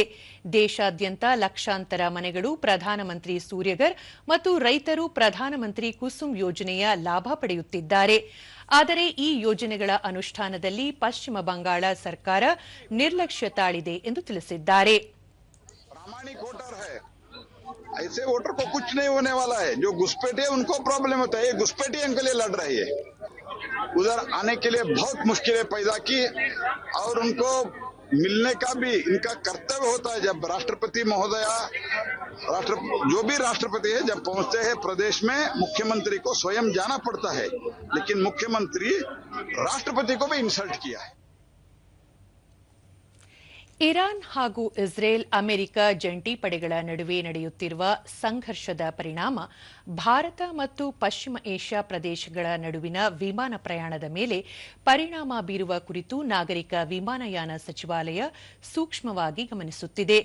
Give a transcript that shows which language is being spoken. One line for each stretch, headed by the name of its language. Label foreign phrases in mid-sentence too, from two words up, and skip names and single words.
Kannada: ದೇಶಾದ್ಯಂತ ಲಕ್ಷಾಂತರ ಮನೆಗಳು ಪ್ರಧಾನಮಂತ್ರಿ ಸೂರ್ಯಘರ್ ಮತ್ತು ರೈತರು ಪ್ರಧಾನಮಂತ್ರಿ ಕುಸುಮ್ ಯೋಜನೆಯ ಲಾಭ ಪಡೆಯುತ್ತಿದ್ದಾರೆ. ಆದರೆ ಈ ಯೋಜನೆಗಳ ಅನುಷ್ಠಾನದಲ್ಲಿ ಪಶ್ಚಿಮ ಬಂಗಾಳ ಸರ್ಕಾರ ನಿರ್ಲಕ್ಷ್ಯ ತಾಳಿದೆ ಎಂದು ತಿಳಿಸಿದ್ದಾರೆ.
Hindi: ऐसे वोटर को कुछ नहीं होने वाला है. जो घुसपैठे है उनको प्रॉब्लम होता है. ये घुसपैठिए इनके लिए लड़ रही है. उधर आने के लिए बहुत मुश्किलें पैदा की और उनको मिलने का भी इनका कर्तव्य होता है. जब राष्ट्रपति महोदया जो भी राष्ट्रपति है जब पहुंचते हैं प्रदेश में मुख्यमंत्री को स्वयं जाना पड़ता है. लेकिन मुख्यमंत्री राष्ट्रपति को भी इंसल्ट किया है.
Kannada: ಇರಾನ್ ಹಾಗೂ ಇಸ್ರೇಲ್ ಅಮೆರಿಕ ಜಂಟಿ ಪಡೆಗಳ ನಡುವೆ ನಡೆಯುತ್ತಿರುವ ಸಂಘರ್ಷದ ಪರಿಣಾಮ ಭಾರತ ಮತ್ತು ಪಶ್ಚಿಮ ಏಷ್ಯಾ ಪ್ರದೇಶಗಳ ನಡುವಿನ ವಿಮಾನ ಪ್ರಯಾಣದ ಮೇಲೆ ಪರಿಣಾಮ ಬೀರುವ ಕುರಿತು ನಾಗರಿಕ ವಿಮಾನಯಾನ ಸಚಿವಾಲಯ ಸೂಕ್ಷ್ಮವಾಗಿ ಗಮನಿಸುತ್ತಿದೆ.